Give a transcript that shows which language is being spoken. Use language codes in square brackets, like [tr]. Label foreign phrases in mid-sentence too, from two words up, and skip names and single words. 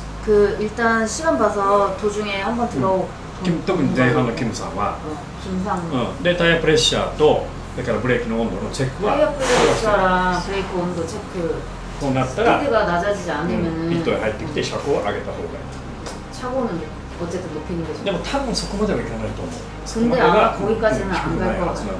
[ko] 그 일단 시간 봐서 도중에 한번 들어오고 [ja] 特に前半のキムさんは、 [ko] 김상 [ja] でタイヤプレッシャーとそれからブレーキの温度のチェックは [ko] 타이어 프레셔랑 브레이크 온도 체크 [ja] こうなったら [ko] 스피드가 낮아지지 않으면은 [ja] ピットへ入ってきて車高を上げた方がいい。 [ko] 차고는 어쨌든 높이는 거죠. [ja] でも多分そこまではいかないと思う。 [ko] 근데 아마 거기까지는 안 갈 것 [ja] はず [ko] 같아요.